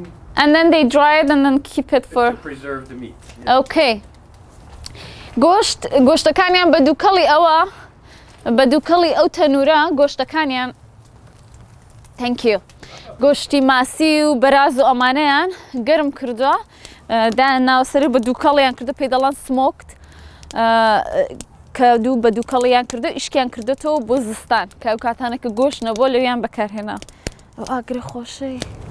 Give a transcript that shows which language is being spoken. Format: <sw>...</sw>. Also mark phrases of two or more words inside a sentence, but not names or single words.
<en>And then they dry it and then keep it for... to preserve the meat. Yeah.</en> <ckb>Okay. گۆشتەکانیان بە دووکەڵی ئەو تەنورە گۆشتەکانیان</ckb> <en>Thank you.</en> <ckb>گۆشتی ماسی و بەراز و ئەمانەیان گەرم کردووە دایان ناوسەری بە دووکەڵیان کردو پێی دەڵێن سمۆکت کە دوو بە دووکەڵیان کردو ئیشکیان کردێتەوە بۆ زستان کە ئەو کاتانێککە گۆشت نەبووە لەویان بەکارهێنا ئەو ئاگرە خۆشەی</ckb>